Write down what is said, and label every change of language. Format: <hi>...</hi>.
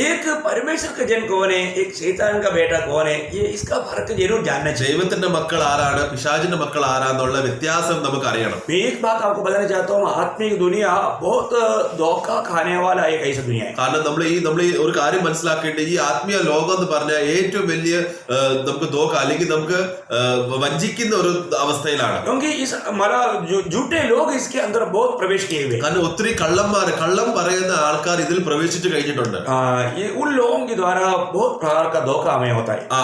<hi>एक परमेश्वर का जन कौन है, एक शैतान का बेटा कौन है, ये इसका फर्क जरूर जानना चाहिए.</hi> <ml>ദൈവത്തിന്റെ മക്കൾ ആരാണ്, പിശാചിന്റെ മക്കൾ ആരാന്നുള്ള വ്യത്യാസം നമുക്ക് അറിയണം.</ml> <hi>मैं एक बात आपको बताना चाहता हूँ, आत्मिक दुनिया बहुत धोखा खाने वाला एक ऐसा दुनिया है.</hi> <ml>കാരണം നമ്മൾ ഈ ഒരു കാര്യം മനസ്സിലാക്കേണ്ടത് ഈ ആത്മീയ ലോകം എന്ന് പറഞ്ഞാൽ ഏറ്റവും വലിയ നമുക്ക് ധോക്ക അല്ലെങ്കിൽ നമുക്ക് വഞ്ചിക്കുന്ന ഒരു അവസ്ഥയിലാണ്.</ml> <hi>क्योंकि इस झूठे लोग इसके अंदर बहुत प्रवेश किए हुए.</hi> <ml>കാരണം ഒത്തിരി കള്ളം പറയുന്ന ആൾക്കാർ ഇതിൽ പ്രവേശിച്ചു കഴിഞ്ഞിട്ടുണ്ട്.</ml> <hi>ये उन लोगों के द्वारा बहुत प्रकार का धोखा हमें होता है.</hi>